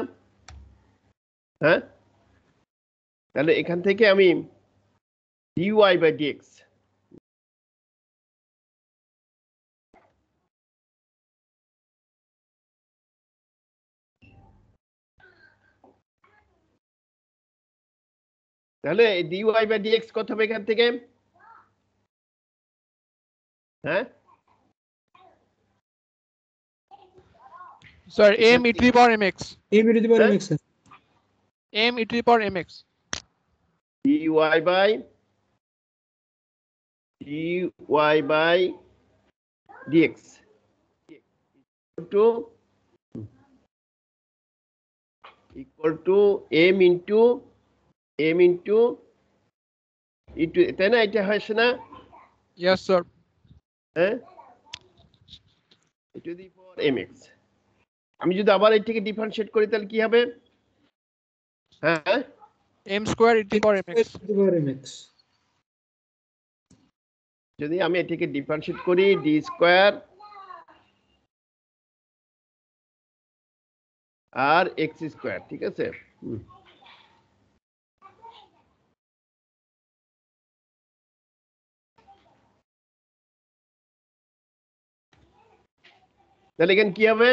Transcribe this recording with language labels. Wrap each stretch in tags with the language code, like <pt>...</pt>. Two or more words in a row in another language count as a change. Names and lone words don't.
<bn>হ্যাঁ, তাহলে এখান থেকে আমি</bn> <en>dy by dx,</en> <bn>তাহলে</bn> <en>dy by dx</en> <bn>কত হবে এখান থেকে? হ্যাঁ,</bn> <en>Sir, m e to the power mx. m e to the power mx, sir. m e to the power mx. dy by dy by dx equal to m into e to,</en> <bn>তাই না? এটা হয়েছে না?</bn> <en>Yes, sir.</en> <bn>হ্যাঁ,</bn> <en>e to the power mx।</en> <bn>আমি যদি আবার এটাকে ডিফারেন্সিয়েট করি তাহলে কি হবে? হ্যাঁ,</bn> <en>M square e to the power mx.</en> <bn>যদি আমি এটাকে ডিফারেন্সিয়েট করি</bn> <en>d square</en> <bn>আর</bn> <en>x square,</en> <bn>ঠিক আছে? তাহলে এখানে কি হবে?</bn>